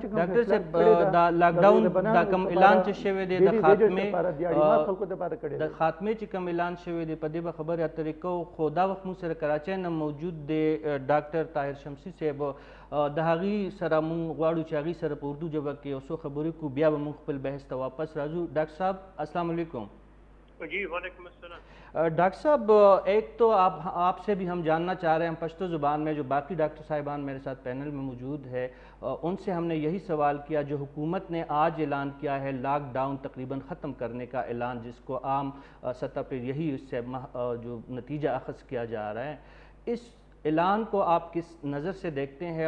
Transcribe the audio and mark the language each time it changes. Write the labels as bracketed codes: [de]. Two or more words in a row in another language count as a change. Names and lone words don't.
[ps] ډاکټر صاحب دا لاک ډاون دا کوم اعلان چې شوی دی د خاتمې چې کوم اعلان شوی دی په دې به خبرې اترې کوو. خو دا وخت موږ سره کراچۍ نه موجود دی ډاکټر طاهر شمسي صاحب، د هغې سره موږ غواړو چې هغې سره په اردو ژبه کې یو څو خبرې کړو، بیا به موږ خپل بحث ته واپس راځو. [ur] ڈاکٹر صاحب السلام علیکم. جی وعلیکم السلام. ڈاکٹر صاحب ایک تو آپ سے بھی ہم جاننا چاہ رہے ہیں پشتو زبان میں، جو باقی ڈاکٹر صاحبان میرے ساتھ پینل میں موجود ہے ان سے ہم نے یہی سوال کیا جو حکومت نے آج اعلان کیا ہے لاک ڈاؤن تقریباً ختم کرنے کا اعلان، جس کو عام سطح پہ یہی اس سے جو نتیجہ اخذ کیا جا رہا ہے، اس اعلان کو آپ کس نظر سے دیکھتے ہیں؟